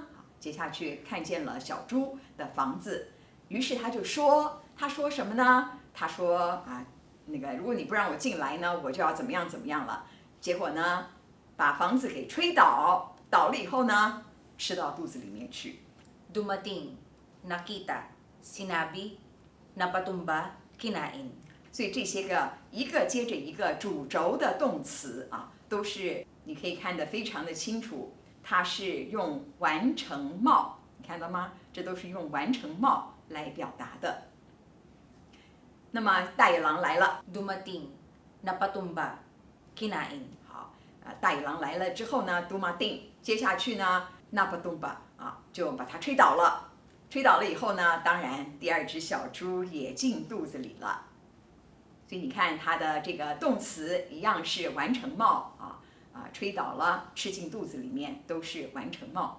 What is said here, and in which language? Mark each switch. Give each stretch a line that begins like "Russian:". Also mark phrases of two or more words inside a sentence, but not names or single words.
Chinese: 接下去看见了小猪的房子，于是他就说，他说什么呢？他说啊，那个如果你不让我进来呢，我就要怎么样怎么样了。结果呢，把房子给吹倒，倒了以后呢，吃到肚子里面去。
Filipino: Dumating, nakita, sinabi, napatumba, kinain.
Chinese: 所以这些个一个接着一个主轴的动词啊，都是你可以看得非常的清楚，它是用完成貌，你看到吗？这都是用完成貌来表达的。那么大野狼来了
Filipino: Dumating, napatumba, kinain.
Chinese: 好，大野狼来了之后呢 ，dumating， 接下去呢 ，napatumba 啊，就把它吹倒了。吹倒了以后呢，当然第2只小猪也进肚子里了。所以你看它的这个动词一样是完成貌吹倒了，吃进肚子里面都是完成貌。